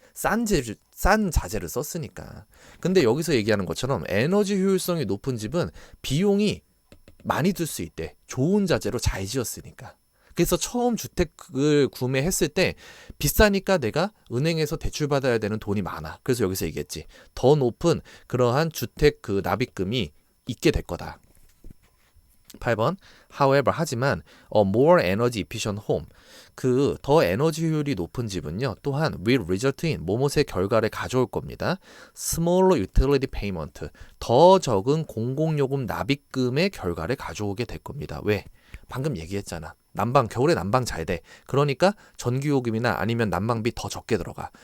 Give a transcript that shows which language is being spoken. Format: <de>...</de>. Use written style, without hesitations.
<ko>싼 자재를 썼으니까. 근데 여기서 얘기하는 것처럼 에너지 효율성이 높은 집은 비용이 많이 들 수 있대. 좋은 자재로 잘 지었으니까. 그래서 처음 주택을 구매했을 때 비싸니까 내가 은행에서 대출 받아야 되는 돈이 많아. 그래서 여기서 얘기했지. 더 높은 그러한 주택 납입금이 있게 될 거다. 8번.</ko> <en>However, 하지만 a more energy efficient home.</en> <ko>더 에너지 효율이 높은 집은요. 또한 will result in 뭐뭇의 결과를 가져올 겁니다.</ko> <en>Smaller utility payment.</en> <ko>더 적은 공공요금 납입금의 결과를 가져오게 될 겁니다. 왜? 방금 얘기했잖아. 겨울에 난방 잘 돼. 그러니까 전기요금이나 아니면 난방비 더 적게 들어가.</ko>